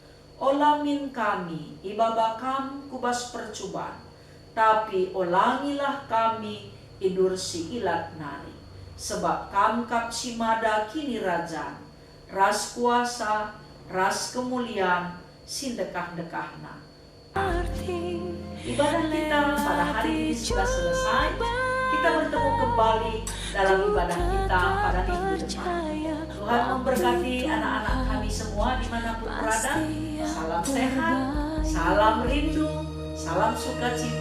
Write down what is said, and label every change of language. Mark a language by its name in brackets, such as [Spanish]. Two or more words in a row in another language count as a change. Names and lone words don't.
[Batak Karo] Olamin kami ibabakam kubas percubaan, tapi olangilah kami idur si ilat nari. Sebab kam kap simada kini rajan, ras kuasa, ras kemuliaan, sindekah-dekahna. [Indonesian] Ibadah kita pada hari ini sudah selesai. Kita bertemu kembali dalam ibadah kita pada minggu depan. Tuhan memberkati anak-anak kami semua dimanapun berada. Salam sehat, salam rindu, salam sukacita.